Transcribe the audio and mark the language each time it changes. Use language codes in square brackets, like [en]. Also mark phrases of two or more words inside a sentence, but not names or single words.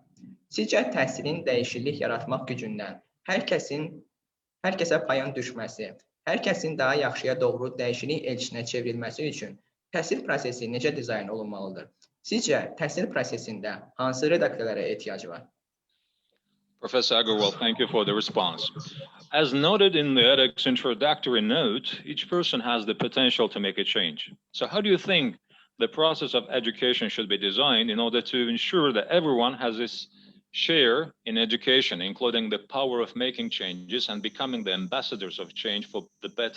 [az] Sizcə təhsilin dəyişiklik yaratmaq gücündən hər kəsə payın düşməsi, hər kəsin daha yaxşıya doğru dəyişiklik elçisinə çevrilməsi üçün təhsil prosesi necə dizayn olunmalıdır? Sizcə təhsil prosesində hansı redaktörlərə ehtiyacı var? Professor Aqarval, [en] thank you for the response. As noted in the edX introductory note, each person has the potential to make a change. So how do you think the process of education should be designed in order to ensure that everyone has this share in education, including the power of making changes and becoming the ambassadors of change for the better?